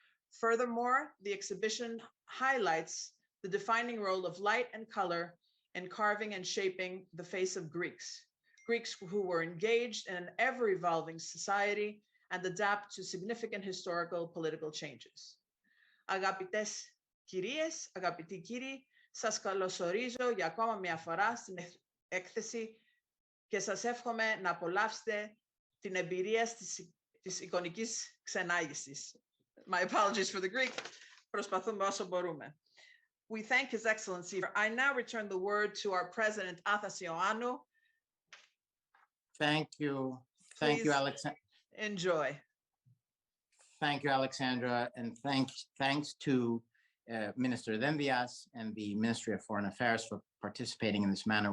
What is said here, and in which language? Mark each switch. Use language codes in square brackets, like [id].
[en] Furthermore, the exhibition highlights the defining role of light and color in carving and shaping the face of Greeks who were engaged in an ever-evolving society and adapt to significant historical political changes. [el] Αγαπητές κυρίες, αγαπητοί κύριοι, σας καλωσορίζω για ακόμα μια φορά στην έκθεση και σας εύχομαι να απολαύσετε την εμπειρία της εικονικής ξενάγησης. [en] My apologies for the Greek. [el] Προσπαθούμε όσο μπορούμε. [en] We thank His Excellency. I now return the word to our President, Athasioannou. Thank you. Thank you, Alexandra. Enjoy. Thank you, Alexandra. And thanks to Minister Dendias and the Ministry of Foreign Affairs for participating in this manner.